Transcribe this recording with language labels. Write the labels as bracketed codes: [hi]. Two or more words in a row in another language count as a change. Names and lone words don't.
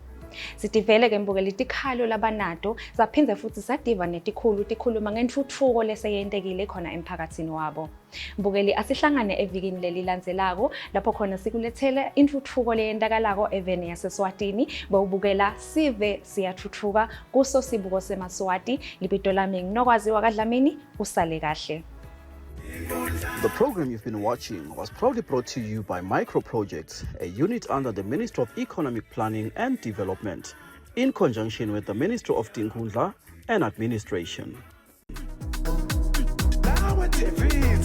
[ss] Sitivele ke mbukeli tikhalo labanato saphindze futhi sativa netikhulu tikhuluma ngentfutfuko leseyentekile khona emphakathini wabo. Mbukeli asihlangane evikini lelilandzelako lapho khona sikulethele intfutfuko leyendakalako eveni yaseSwatini bawubukela sive siyathuthuka kuso sibuko semaswati. Libito lami nginokwaziwa kaDlamini usale kahle. [en] The program you've been watching was proudly brought to you by Micro Projects, a unit under the Ministry of Economic Planning and Development, in conjunction with the Ministry of Tinkhundla and Administration.